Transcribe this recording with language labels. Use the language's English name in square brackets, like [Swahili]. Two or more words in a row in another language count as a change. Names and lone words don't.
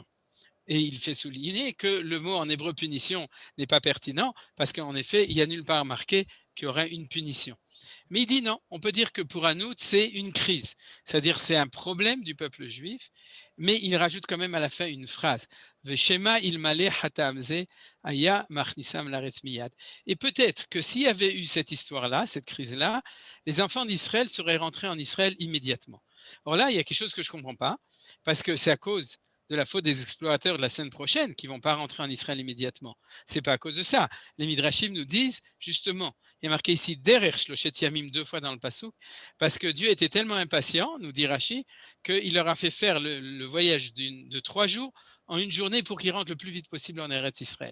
[French] Et il fait souligner que le mot en hébreu punition n'est pas pertinent parce qu'en effet, il n'y a nulle part marqué qu'il y aurait une punition. Mais il dit non, on peut dire que pour Anout, c'est une crise, c'est-à-dire c'est un problème du peuple juif, mais il rajoute quand même à la fin une phrase. [Hebrew] ושמא אלמלא התמהמהו היה מכניסם לארץ מיד. [French] Et peut-être que s'il y avait eu cette histoire-là, cette crise-là, les enfants d'Israël seraient rentrés en Israël immédiatement. Or là, il y a quelque chose que je ne comprends pas, parce que c'est à cause de la faute des explorateurs de la semaine prochaine qui ne vont pas rentrer en Israël immédiatement. Ce n'est pas à cause de ça. Les Midrashim nous disent, justement, il y a marqué ici [Hebrew] דרך שלשת ימים [French] 2 fois dans le Passouk, parce que Dieu était tellement impatient, nous dit Rashi, qu'il leur a fait faire le voyage de 3 jours en une journée pour qu'ils rentrent le plus vite possible en [Hebrew] ארץ ישראל.